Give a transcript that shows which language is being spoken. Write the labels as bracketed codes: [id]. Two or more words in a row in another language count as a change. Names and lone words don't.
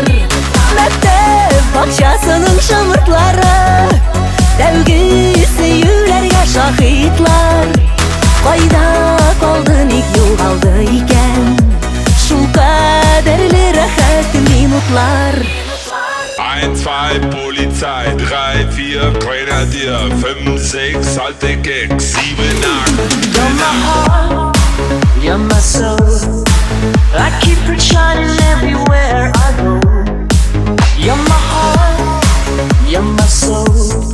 [tt] Мәктәп бакчасының шомыртлары, тәүге сөюләргә шаһитлар. Кайда калды, ник югалды икән шул кадәрле рәхәт минутлар? [de] 1, 2, Polizei, 3, 4, Grenadier, 5, 6, alte Keks, 7, 8. [en] You're my heart, you're my soul. I keep it shining everywhere I go. You're my heart, you're my soul.